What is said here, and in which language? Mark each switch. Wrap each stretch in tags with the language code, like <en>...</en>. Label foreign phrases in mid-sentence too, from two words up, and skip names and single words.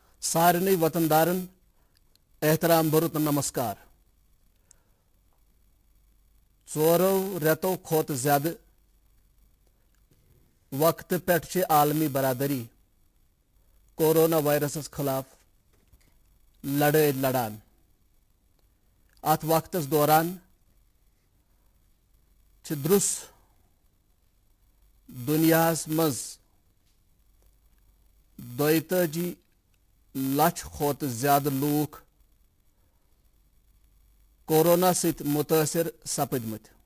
<ks>सारे वतनदारन एहतराम बरुत नमस्कार। चोरो रेतो खोत ज्यादा वक्त पे आलमी बरादरी कोरोना वायरस खिलाफ लड़ाई लड़ान। अत वक्त दौरान द्रुस दुनिया मज 42 लाख खोत ज्यादा लूख कोरोना सत मुतासर सपदमत।</ks>